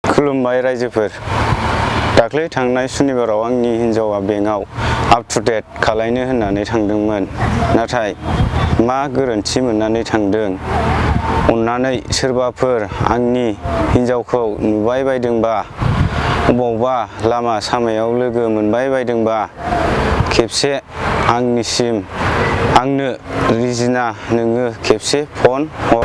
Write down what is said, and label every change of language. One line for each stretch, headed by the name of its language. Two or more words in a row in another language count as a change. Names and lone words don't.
Bodo: खुलुमबाय रायजोफोर। दाख्लै थांनाय सुनिबाराव आंनि हिन्जावा बेंकआव
English: up to date
Bodo: खालायनो होननानै थांदोंमोन। नाथाय मा गोरोन्थि मोननानै थांदों? अन्नानै सोरबाफोर आंनि हिन्जावखौ नुबाय बायदोंबा, अबावबा लामा सामायाव लोगो मोनबाय बायदोंबा, खेबसे आंनिसिम, आंनो रिजिना नोङो खेबसे फन हर।